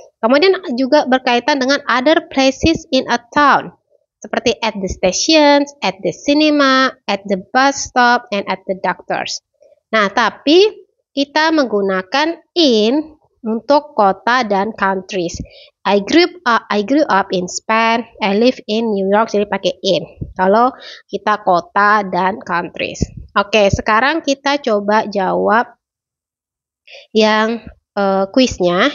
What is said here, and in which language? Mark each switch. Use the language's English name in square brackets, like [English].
[Indonesian] Kemudian juga berkaitan dengan [English] other places in a town, [Indonesian] seperti [English] at the stations, at the cinema, at the bus stop, and at the doctors. [Indonesian] Nah, tapi kita menggunakan in untuk kota dan countries. [English] I grew up in Spain, I live in New York, [Indonesian] jadi pakai in. Kalau kita kota dan countries. Oke, sekarang kita coba jawab yang kuisnya.